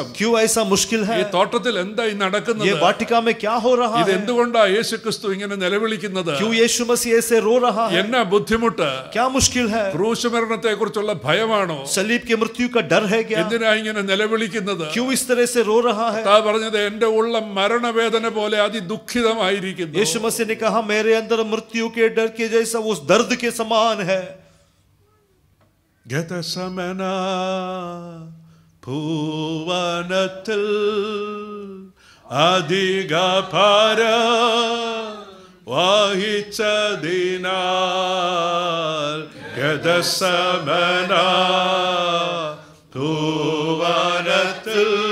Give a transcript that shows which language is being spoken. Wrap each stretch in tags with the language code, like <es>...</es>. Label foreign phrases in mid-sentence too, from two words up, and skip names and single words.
<hi>क्यों ऐसा मुश्किल</hi> <ml>ഈ</ml> <hi>है,</hi> <ml>തോട്ടത്തിൽ എന്താ ഈ</ml> <hi>ये</hi> <ml>നടക്കുന്നത്,</ml> <hi>वाटिका में क्या हो रहा</hi> <ml>ഇത്</ml> <hi>है,</hi> <ml>എന്തുകൊണ്ടാ യേശു ക്രിസ്തു ഇങ്ങനെ നിലവിളിക്കുന്നത്,</ml> <hi>क्यों यीशु मसीह ऐसे रो रहा है,</hi> <ml>എന്നാ ബുദ്ധിമുട്ട്,</ml> <hi>क्या मुश्किल है,</hi> <ml>ക്രൂശ് മരണത്തെ കുറിച്ചുള്ള ഭയമാണോ,</ml> <hi>सलीब के मृत्यु का डर है क्या,</hi> <ml>എന്തിനാ ഇങ്ങനെ നിലവിളിക്കുന്നത്?</ml> <hi>क्यों इस तरह से रो रहा है।</hi> <ml>കർത്താവ് പറഞ്ഞത്, എന്റെ ഉള്ളം മരണവേദന പോലെ അതിദുഃഖിതമായിരിക്കുന്നു.</ml> <hi>यीशु मसीह ने कहा, मेरे अंदर मृत्यु के डर के जैसा उस दर्द के समान है।</hi> <ml>ഗതസമന ഭുവനത്തിൽ അധിക ഭാര വഹിച്ചതിനാൽ, ഗതസമന ഭുവനത്തിൽ</ml>